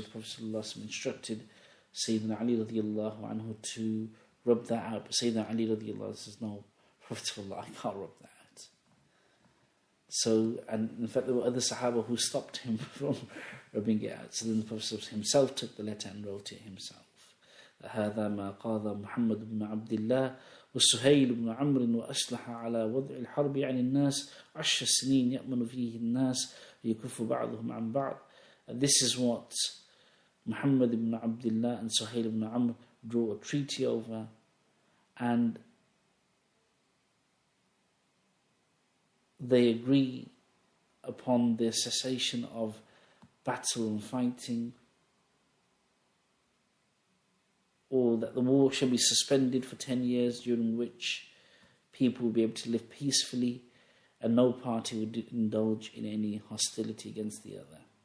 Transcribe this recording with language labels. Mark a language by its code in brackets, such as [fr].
[en] So the Prophet ﷺ instructed Sayyidina Ali radiallahu anhu to rub that out. But Sayyidina Ali radiallahu anhu says, no, Prophet of Allah, I can't rub that out. So, and in fact there were other Sahaba who stopped him from rubbing it out. So then the Prophet himself took the letter and wrote it himself. [ar] هذا ما قاضى محمد بن عبد الله وسهيل بن عمرو وأصلح على وضع الحرب عن الناس 10 سنين يأمن فيه الناس ويكف بعضهم عن بعض. [en] And this is what Muhammad ibn Abdullah and Suhail ibn Amr drew a treaty over, and they agree upon the cessation of battle and fighting, or that the war shall be suspended for 10 years, during which people will be able to live peacefully and no party would indulge in any hostility against the other.